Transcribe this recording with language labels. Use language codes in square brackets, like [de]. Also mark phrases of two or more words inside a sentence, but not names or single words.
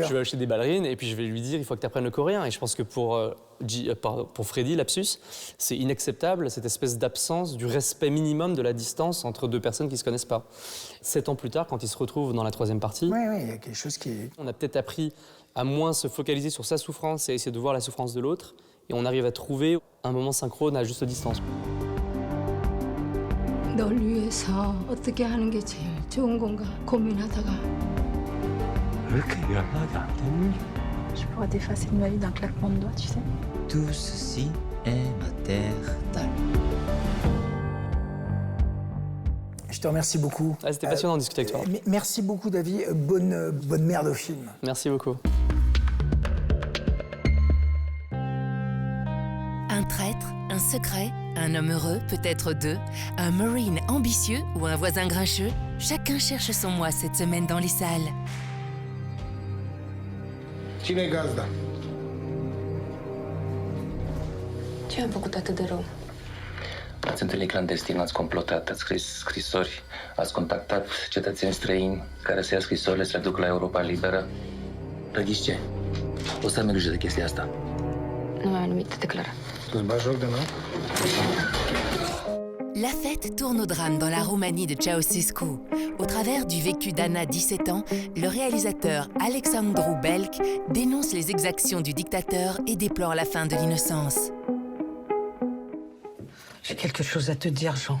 [fr] Je vais acheter des ballerines et puis je vais lui dire il faut que tu apprennes le coréen. Et je pense que pour Freddy, lapsus, c'est inacceptable cette espèce d'absence du respect minimum de la distance entre deux personnes qui ne se connaissent pas. 7 ans plus tard, quand ils se retrouvent dans la 3e partie, oui, il y a quelque chose qui est... on a peut-être appris à moins se focaliser sur sa souffrance et à essayer de voir la souffrance de l'autre. Et on arrive à trouver un moment synchrone à juste distance. [ko] 널 위해서 어떻게 하는 게 제일 좋은 건가 고민하다가 왜 이렇게 연락이 안 되니? [fr] Je pourrais t'effacer de ma vie d'un claquement de doigts, tu sais. Tout ceci est maternel. Je te remercie beaucoup. Ah, c'était passionnant de discuter avec toi. Merci beaucoup, David. Bonne merde au film. Merci beaucoup. Un traître, un secret, un homme heureux, peut-être 2, un Marine ambitieux ou un voisin grincheux, chacun cherche son moi cette semaine dans les salles. [ro] Cine-i gazda? Ce ai făcut atât de rău? Ați întâlnit clandestin, ați complotat, ați scris scrisori, ați contactat cetățeni străini care să ia scrisorile să le ducă la Europa Liberă. Răghiți ce? O să am grijă de chestia asta. Nu mai am nimic de declarat. Tu-ți bagi joc de noi? [fr] La fête tourne au drame dans la Roumanie de Ceausescu. Au travers du vécu d'Anna, 17 ans, le réalisateur Alexandru Belc dénonce les exactions du dictateur et déplore la fin de l'innocence. J'ai quelque chose à te dire, Jean.